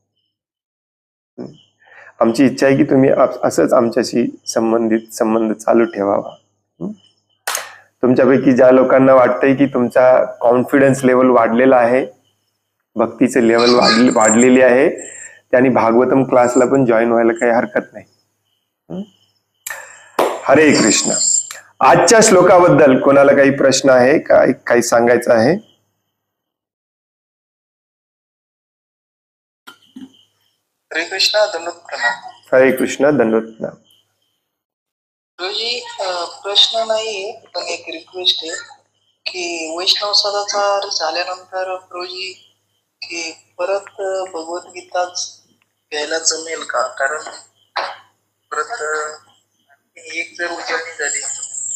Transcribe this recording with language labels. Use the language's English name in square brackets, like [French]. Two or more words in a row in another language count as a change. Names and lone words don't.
[Marathi] आमची इच्छा आहे की तुम्ही असंच आमच्याशी संबंध चालू ठेवावा. तुमच्यापैकी ज्या लोकांना वाटतंय की तुमचा [English] confidence level [Marathi] वाढलेला आहे, भक्तीचे लेवल वाढलेली आहे, त्यांनी भागवतम क्लासला पण जॉईन व्हायला काही हरकत नाही. हरे कृष्ण. आजच्या श्लोकाबद्दल कोणाला काही प्रश्न आहे का, काही सांगायचं आहे? हरे कृष्ण, दंडवत प्रणाम. हरे कृष्ण, दंडवत प्रणाम. गुरुजी, प्रश्न नाही पण एक रिक्वेस्ट आहे की वैष्णव सदाचार झाल्यानंतर गुरुजी की परत भगवद्गीताच घ्यायला जमेल का? कारण परत एक जर उजळणी झाली